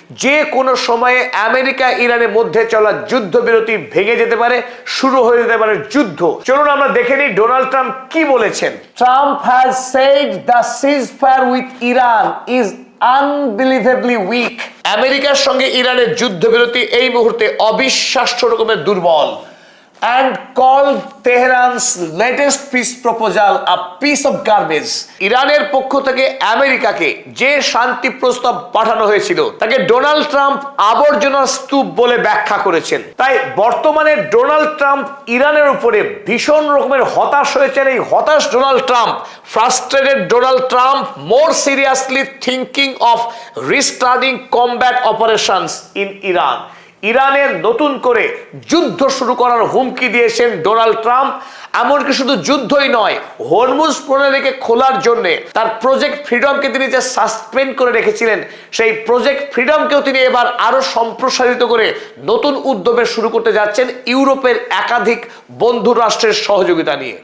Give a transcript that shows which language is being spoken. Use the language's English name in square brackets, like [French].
[Bangla] যে কোনো সময়ে আমেরিকা ইরানের মধ্যে চলা যুদ্ধবিরতি ভেঙে যেতে পারে, শুরু হয়ে যেতে পারে যুদ্ধ। চলুন আমরা দেখে নিই ডোনাল্ড ট্রাম্প কি বলেছেন। [English] Trump has said the ceasefire with Iran is unbelievably weak. [Bangla] আমেরিকার সঙ্গে ইরানের যুদ্ধবিরতি এই মুহূর্তে অবিশ্বাস্য রকমের দুর্বল। [English] and called Tehran's latest peace proposal a piece of garbage. [Bangla] ইরানের পক্ষ থেকে আমেরিকাকে যে শান্তি প্রস্তাব পাঠানো হয়েছিল তাকে ডোনাল্ড ট্রাম্প আবর্জনার স্তূপ বলে ব্যাখ্যা করেছেন। তাই বর্তমানে ডোনাল্ড ট্রাম্প ইরানের উপরে ভীষণ রকমের হতাশ হয়েছেন। এই হতাশ Donald Trump, frustrated Donald Trump [English] more seriously thinking of restarting combat operations in Iran. [Bangla] ইরানের নতুন করে যুদ্ধ শুরু করার হুমকি দিয়েছেন ডোনাল্ড ট্রাম্প। এমনকি শুধু যুদ্ধই নয়, হরমুজ প্রণালীকে খোলার জন্য তার প্রজেক্ট ফ্রিডমকে তিনি যে সাসপেন্ড করে রেখেছিলেন, সেই প্রজেক্ট ফ্রিডমকেও তিনি এবার আরো সম্প্রসারিত করে নতুন উদ্যোগে শুরু করতে যাচ্ছেন ইউরোপের একাধিক বন্ধু রাষ্ট্রের সহযোগিতা নিয়ে।